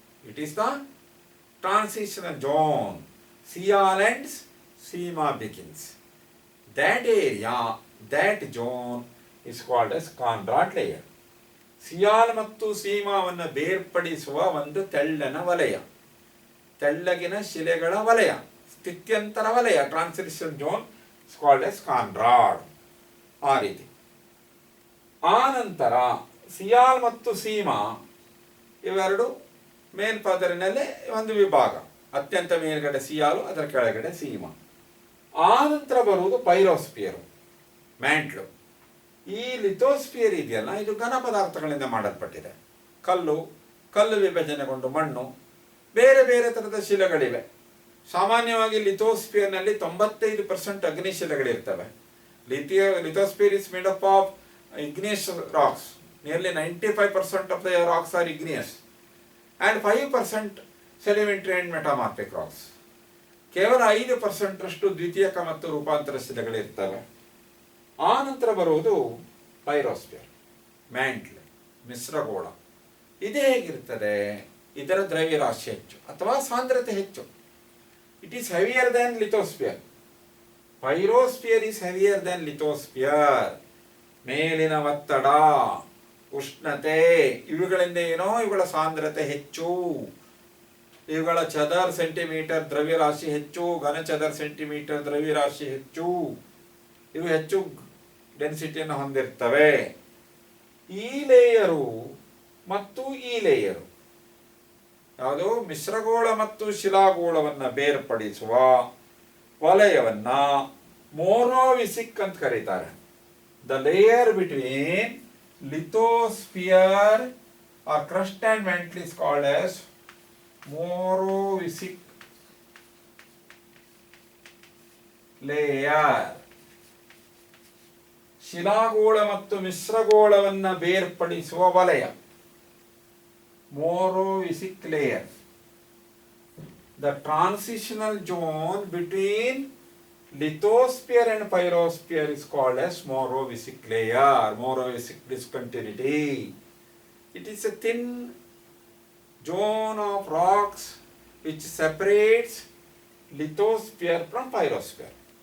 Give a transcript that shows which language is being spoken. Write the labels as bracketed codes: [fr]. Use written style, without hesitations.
[en] It is the transitional zone. Sial and Seema begins. That area, that zone is called as Conrad layer. [kn] ಸಿಯಾಲ್ ಮತ್ತು ಸೀಮಾವನ್ನು ಬೇರ್ಪಡಿಸುವ ಒಂದು ತೆಳ್ಳನ ವಲಯ, ತೆಳ್ಳಗಿನ ಶಿಲೆಗಳ ವಲಯ, ಸ್ಥಿತ್ಯಂತರ ವಲಯ, [en] Transition zone is called as Conrad. [kn] ಆ ರೀತಿ. ಆ ನಂತರ ಸಿಯಾಲ್ ಮತ್ತು ಸೀಮಾ ಇವೆರಡು ಮೇಲ್ಪದರಿನಲ್ಲಿ ಒಂದು ವಿಭಾಗ, ಅತ್ಯಂತ ಮೇಲ್ಗಡೆ ಸಿಯಾಲು, ಅದರ ಕೆಳಗಡೆ ಸೀಮಾ. ಆ ನಂತರ ಬರುವುದು ಪೈರೋಸ್ಪಿಯರು, ಮ್ಯಾಂಟ್ಲು. ಈ ಲಿಥೋಸ್ಫಿಯರ್ ಇದೆಯಲ್ಲ, ಇದು ಘನ ಪದಾರ್ಥಗಳಿಂದ ಮಾಡಲ್ಪಟ್ಟಿದೆ. ಕಲ್ಲು ವಿಭಜನೆಗೊಂಡು ಮಣ್ಣು, ಬೇರೆ ಬೇರೆ ಥರದ ಶಿಲೆಗಳಿವೆ. ಸಾಮಾನ್ಯವಾಗಿ ಲಿಥೋಸ್ಫಿಯರ್ನಲ್ಲಿ 95% ಅಗ್ನಿಶಿಲೆಗಳಿರ್ತವೆ. [en] Lithosphere is made up of igneous rocks. Nearly 95% of the rocks are igneous and 5% sedimentary and metamorphic rocks. [kn] ಕೇವಲ 5% ಅಷ್ಟು ದ್ವಿತೀಯಕ ಮತ್ತು ರೂಪಾಂತರ ಶಿಲೆಗಳಿರ್ತವೆ. ಆ ನಂತರ ಬರುವುದು ಪೈರೋಸ್ಪಿಯರ್, ಮ್ಯಾಂಟ್ಲ್, ಮಿಶ್ರಗೋಳ. ಇದು ಹೇಗಿರ್ತದೆ? ಇದರ ದ್ರವ್ಯರಾಶಿ ಹೆಚ್ಚು ಅಥವಾ ಸಾಂದ್ರತೆ ಹೆಚ್ಚು. [en] It is heavier than lithosphere. Pyrosphere is heavier than lithosphere. [kn] ಮೇಲಿನ ಒತ್ತಡ, ಉಷ್ಣತೆ ಇವುಗಳಿಂದ ಏನೋ ಇವುಗಳ ಸಾಂದ್ರತೆ ಹೆಚ್ಚು, ಇವುಗಳ ಚದರ್ ಸೆಂಟಿಮೀಟರ್ ದ್ರವ್ಯರಾಶಿ ಹೆಚ್ಚು, ಘನ ಚದರ್ ಸೆಂಟಿಮೀಟರ್ ದ್ರವ್ಯರಾಶಿ ಹೆಚ್ಚು, ಇವು ಹೆಚ್ಚು ಡೆನ್ಸಿಟಿಯನ್ನು ಹೊಂದಿರ್ತವೆ. ಈ ಲೇಯರು ಮತ್ತು ಈ ಲೇಯರು ಯಾವುದು ಮಿಶ್ರಗೋಳ ಮತ್ತು ಶಿಲಾಗೋಳವನ್ನು ಬೇರ್ಪಡಿಸುವ ವಲಯವನ್ನ ಮೋನೋವಿಸಿಕ್ ಅಂತ ಕರೀತಾರೆ. [en] The layer between lithosphere or crust and mantle is called as Mohorovicic layer. [kn] ಶಿಲಾಗೋಳ ಮತ್ತು ಮಿಶ್ರಗೋಳವನ್ನು ಬೇರ್ಪಡಿಸುವ ವಲಯ ಮೊರೊವಿಸಿಕ್ layer. [en] The transitional zone between lithosphere and pyrosphere is called as Morovicic layer, Morovicic discontinuity. It is a thin zone of rocks which separates lithosphere from pyrosphere.